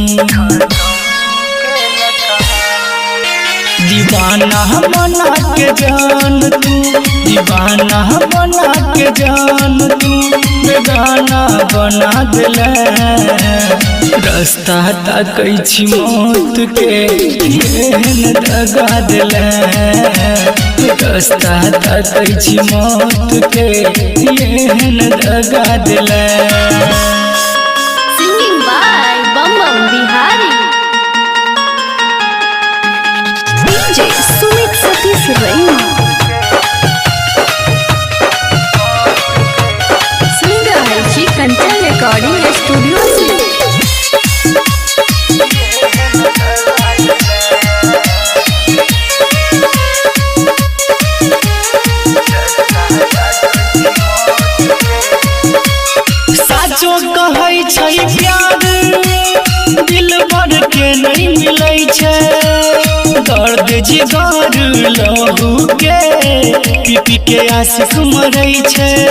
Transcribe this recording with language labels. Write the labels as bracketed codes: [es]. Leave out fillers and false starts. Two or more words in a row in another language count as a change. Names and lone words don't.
[mai] दीवाना बना के जान तू दीवाना बना के जान तू बेगाना बना देले रास्ता ताकै छी मौत के एहन दगा देले रास्ता ताकै छी मौत के एहन दगा देले। [en] Singing by Bam Bam Bihari. DJ Sumit Satish Raina. Singer Aichi Kanchan Recording Studio से [mai] साचो कहै छै प्यार दिल भर के नहीं मिलै छै दर्द जिगर लहू के पी पी के आशिक मरै छै